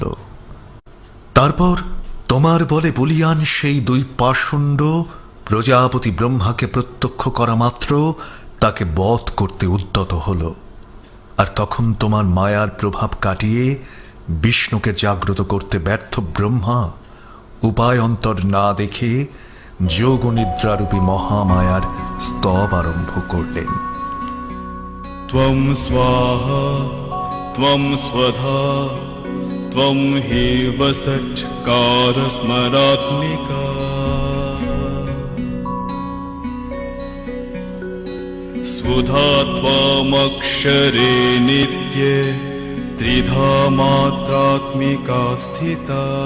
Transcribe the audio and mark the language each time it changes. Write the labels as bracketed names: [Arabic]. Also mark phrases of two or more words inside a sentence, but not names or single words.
[Bangla] তারপর তোমার বলে বলিয়ান সেই দুই পাষণ্ড প্রজাপতি ব্রহ্মাকে প্রত্যক্ষ করা মাত্র তাকে বধ করতে উদ্যত হল। আর তখন তোমার মায়ার প্রভাব কাটিয়ে বিষ্ণুকে জাগ্রত করতে ব্যর্থ ব্রহ্মা উপায় অন্তর না দেখে যোগনিদ্রারূপী মহামায়ার স্তব আরম্ভ করলেন। [Sanskrit] त्वं स्वाहा त्वं स्वधा त्वं हेव सच्कारस्मरात्मिका सुधा त्वामक्षरे नित्ये त्रिधा मात्रात्मिका स्थिता